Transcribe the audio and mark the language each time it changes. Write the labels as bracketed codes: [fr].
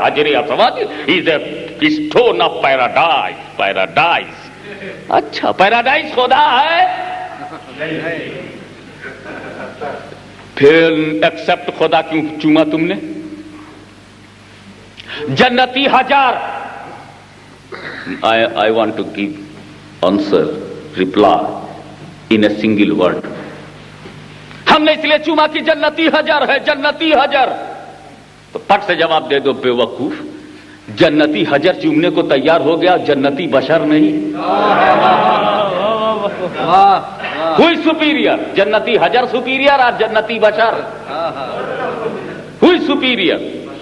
[en] हजर असवद is a stone of paradise. [hi] Paradise, अच्छा paradise खुदा है। फिर एक्सेप्ट खुदा क्यों चूमा तुमने? जन्नती हजार। [en] I want to give answer, reply in a single word. [hi] हमने इसलिए चूमा कि जन्नती हजर है, जन्नती हजर। तो फट से जवाब दे दो बेवकूफ, जन्नती हजर चूमने को तैयार हो गया, जन्नती बशर नहीं। हुई सुपीरियर? जन्नती हजर सुपीरियर और जन्नती बशर हुई सुपीरियर।